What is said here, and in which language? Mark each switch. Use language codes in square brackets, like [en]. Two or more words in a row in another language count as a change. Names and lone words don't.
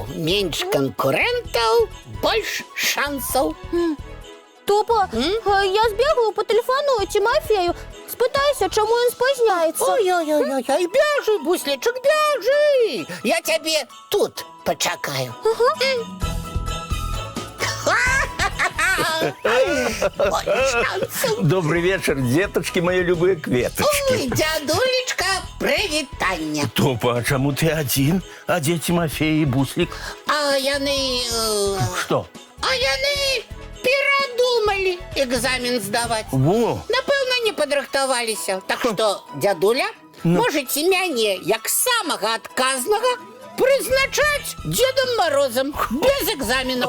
[be] Менш канкурэнтаў, больш шансаў. Топа, я збегаю, патэлефаную Тимофею, спытаюся, чаму ён спазняецца. Ой, бяжы, Буслічак, бяжы! Я цябе тут пачакаю. [ru] Добрый вечер, деточки, мои любые кветочки. [be] Ой, дзядулечка, прывітанне. Топа, а чаму ты один? А дзе Тимофей и Буслик? А яны... [ru] Что? [be] А яны перадумалі экзамен здаваць. Во! Напэўна, не падрыхтаваліся. Так што, дзядуля, можаце мяне, як самага адказнага, прызначаць Дедом Морозом без экзаменаў.